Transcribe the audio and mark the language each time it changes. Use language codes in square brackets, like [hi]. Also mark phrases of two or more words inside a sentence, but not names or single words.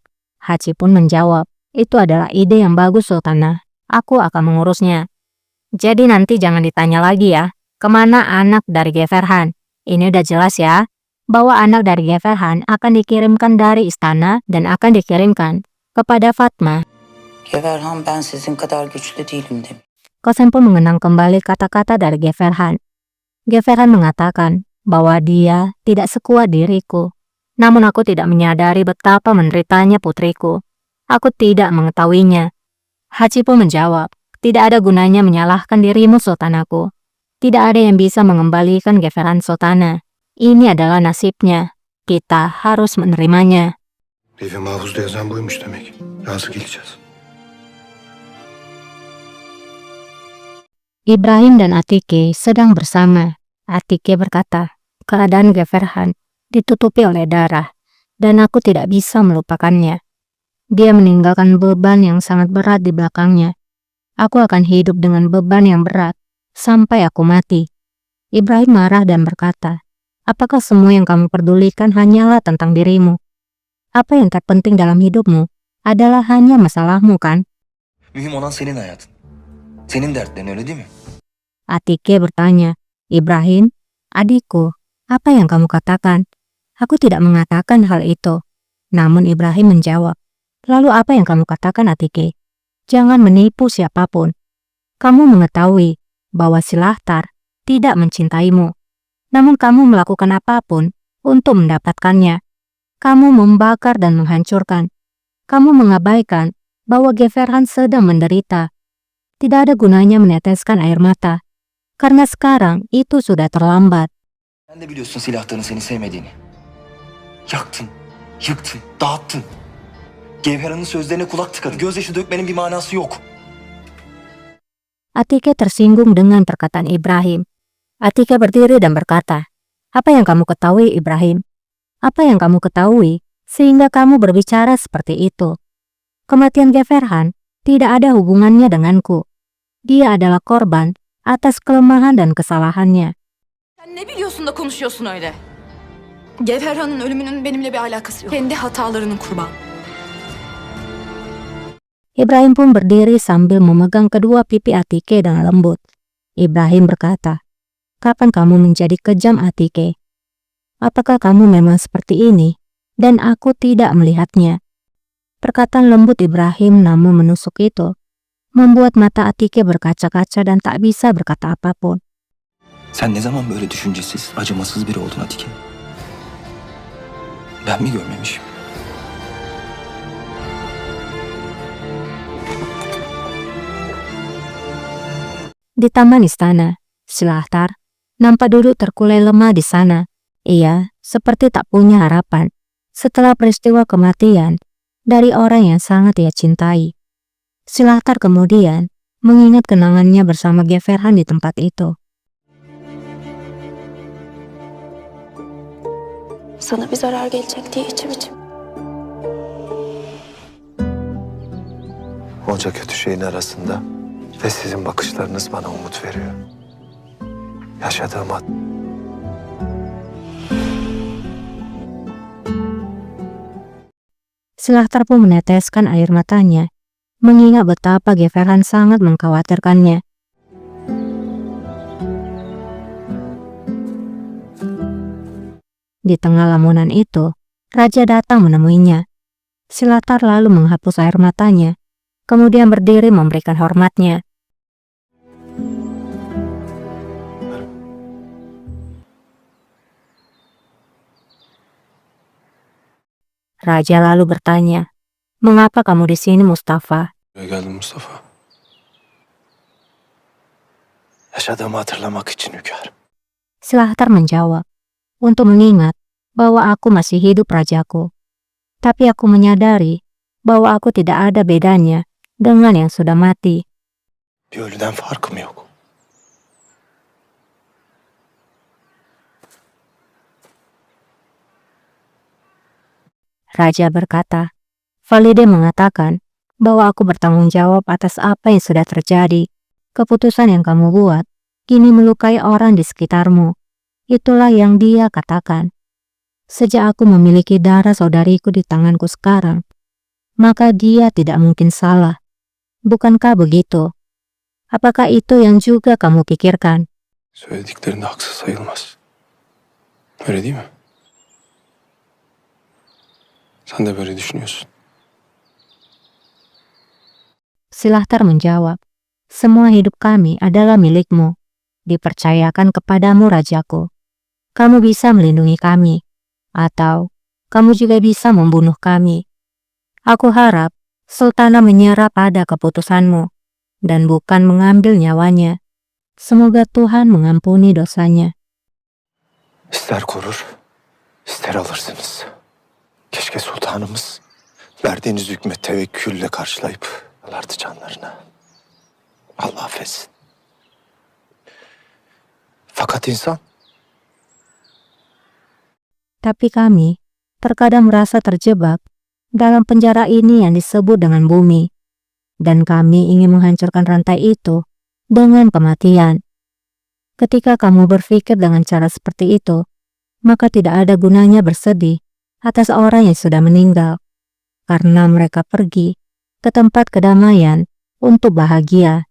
[id] Haji pun menjawab, itu adalah ide yang bagus Sultanah. Aku akan mengurusnya. Jadi nanti jangan ditanya lagi ya, kemana anak dari Geferhan. Ini udah jelas ya, bahwa anak dari Geferhan akan dikirimkan dari istana dan akan dikirimkan kepada Fatma. [tr] Geferhan, ben sizin kadar güçlü değilim demiş. [id] Kosen pun mengenang kembali kata-kata dari Geferhan. Geferhan mengatakan bahwa dia tidak sekuat diriku. Namun aku tidak menyadari betapa menderitanya putriku. Aku tidak mengetahuinya. Haji pun menjawab, tidak ada gunanya menyalahkan dirimu sultanaku. Tidak ada yang bisa mengembalikan Geferhan sultana. Ini adalah nasibnya. Kita harus menerimanya. [tr] Levh-i Mahfuz'da yazan buymuş demek. Razı geleceğiz. [id] Ibrahim dan Atike sedang bersama. Atike berkata, keadaan Geferhan ditutupi oleh darah, dan aku tidak bisa melupakannya. Dia meninggalkan beban yang sangat berat di belakangnya. Aku akan hidup dengan beban yang berat sampai aku mati. Ibrahim marah dan berkata, apakah semua yang kamu pedulikan hanyalah tentang dirimu? Apa yang terpenting dalam hidupmu adalah hanya masalahmu, kan? [tr] Mühim olan senin hayatın. Senin dertlerin, öyle değil mi? [id] Atike bertanya, Ibrahim, adikku, apa yang kamu katakan? Aku tidak mengatakan hal itu. Namun Ibrahim menjawab, lalu apa yang kamu katakan, Atike? Jangan menipu siapapun. Kamu mengetahui bahwa Silahtar tidak mencintaimu. Namun kamu melakukan apapun untuk mendapatkannya. Kamu membakar dan menghancurkan. Kamu mengabaikan bahwa Geferhan sedang menderita. Tidak ada gunanya meneteskan air mata. Karena sekarang itu sudah terlambat. [tr] Sen de biliyorsun silahların seni sevmediğini. Yaktın, yıktın, dağıttın. Gevheran'ın sözlerine kulak tıkadın. Gözyaşı dökmenin bir manası yok. [id] Atike tersinggung dengan perkataan Ibrahim. Atike berdiri dan berkata, apa yang kamu ketahui, Ibrahim? Apa yang kamu ketahui sehingga kamu berbicara seperti itu? Kematian Geferhan tidak ada hubungannya denganku. Dia adalah korban atas kelemahan dan kesalahannya. [tr] Sen ne biliyorsun da konuşuyorsun öyle? Gevherhan'ın ölümünün benimle bir alakası yok. Kendi hatalarının kurbanı. [id] Ibrahim pun berdiri sambil memegang kedua pipi Atike dengan lembut. Ibrahim berkata, kapan kamu menjadi kejam, Atike? Apakah kamu memang seperti ini dan aku tidak melihatnya? Perkataan lembut Ibrahim namun menusuk itu membuat mata Atike berkaca-kaca dan tak bisa berkata apapun. [tr] Sen ne zaman böyle düşüncesiz, acımasız biri oldun Atike? Ben mi görmemişim? [id] Di taman istana, Silahtar nampak duduk terkulai lemah di sana. Ia seperti tak punya harapan setelah peristiwa kematian dari orang yang sangat ia cintai. Silahtar kemudian mengingat kenangannya bersama Geferhan di tempat itu. [tr] Sana bir zarar gelecek diye içim içim. Onca kötü şeyin arasında ve sizin bakışlarınız bana umut veriyor. Yaşadığım an. [id] Silahtar pun meneteskan air matanya, mengingat betapa Geferhan sangat mengkhawatirkannya. Di tengah lamunan itu, Raja datang menemuinya. Silahtar lalu menghapus air matanya, kemudian berdiri memberikan hormatnya. Raja lalu bertanya, mengapa kamu di sini, Mustafa? [tr] Buraya geldim Mustafa. Yaşadığımı hatırlamak için hünkârım. [id] Silahtar menjawab, untuk mengingat bahwa aku masih hidup rajaku. Tapi aku menyadari bahwa aku tidak ada bedanya dengan yang sudah mati. Bir ölüden farkım yok. Raja berkata, Valide mengatakan bahwa aku bertanggung jawab atas apa yang sudah terjadi. Keputusan yang kamu buat kini melukai orang di sekitarmu. Itulah yang dia katakan. Sejak aku memiliki darah saudariku di tanganku sekarang, maka dia tidak mungkin salah. Bukankah begitu? Apakah itu yang juga kamu pikirkan? [tr] Söylediklerinde haksız sayılmaz. Öyle değil mi? Sen de böyle düşünüyorsun. [id] Silahtar menjawab, semua hidup kami adalah milikmu. Dipercayakan kepadamu rajaku. Kamu bisa melindungi kami, atau kamu juga bisa membunuh kami. Aku harap Sultana menyerah pada keputusanmu dan bukan mengambil nyawanya. Semoga Tuhan mengampuni dosanya. [tr] İster korur, ister alırsınız. Keşke sultanımız verdiğiniz hükme tevekkülle karşılayıp alardı canlarını. Allah affetsin. Fakat insan [id] Tapi kami terkadang merasa terjebak dalam penjara ini yang disebut dengan bumi. Dan kami ingin menghancurkan rantai itu dengan kematian. Ketika kamu berpikir dengan cara seperti itu, maka tidak ada gunanya bersedih atas orang yang sudah meninggal, karena mereka pergi ke tempat kedamaian untuk bahagia.